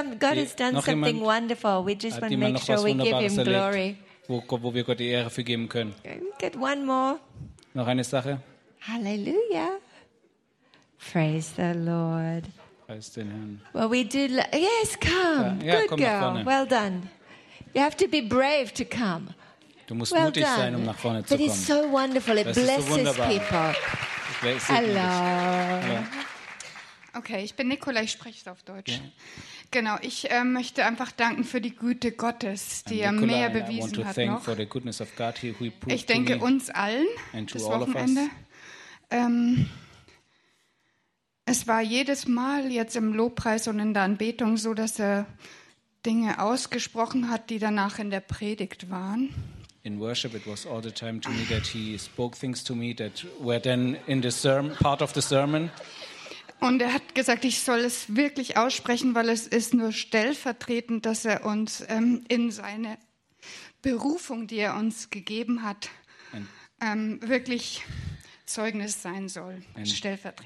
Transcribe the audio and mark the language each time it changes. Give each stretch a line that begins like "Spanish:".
English: God has done something wonderful. We just want to make sure we give him glory.
German: Wo wir Gott die Ehre für geben können.
English: Get one more.
German: Noch eine Sache.
English: Hallelujah. Praise the Lord.
German: Praise den Herrn.
English: Well, we do. Yes, come.
German: Ja,
English: good girl. Well done. You have to be brave to come.
German: Du musst mutig sein, um nach vorne zu kommen.
English: But it's so wonderful. It blesses people. Hello.
German: Okay, ich bin Nicola, ich spreche es auf Deutsch. Yeah. Genau, ich möchte einfach danken für die Güte Gottes, die er mehr bewiesen hat noch. Ich denke uns allen, das Wochenende. Es war jedes Mal jetzt im Lobpreis und in der Anbetung so, dass er Dinge ausgesprochen hat, die danach in der Predigt waren.
English: In worship, it was all the time to me that he spoke things to me that were then in the sermon, part of the sermon.
German: Und er hat gesagt, ich soll es wirklich aussprechen, weil es ist nur stellvertretend, dass er uns in seine Berufung, die er uns gegeben hat, wirklich Zeugnis sein soll, stellvertretend.